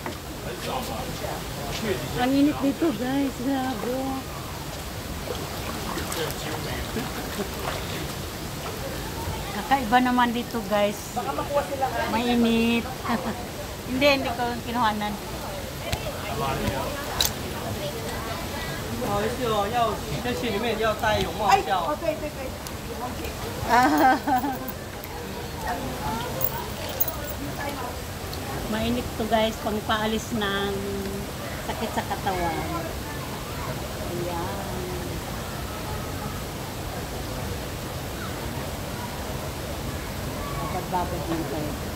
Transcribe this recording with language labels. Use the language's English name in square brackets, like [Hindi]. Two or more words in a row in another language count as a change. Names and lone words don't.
[Filipino] Ang init dito guys, grabe. Kakaiba naman dito guys. Baka makuha sila. Mainit. hindi ko kinuhanan. [Chinese] 不好意思哦，要在戏里面要戴泳帽 [Filipino] Ay, 笑。 okay. Mainit to guys, pang paalis ng sakit sa katawan. Ayan. Babad-babad din kayo.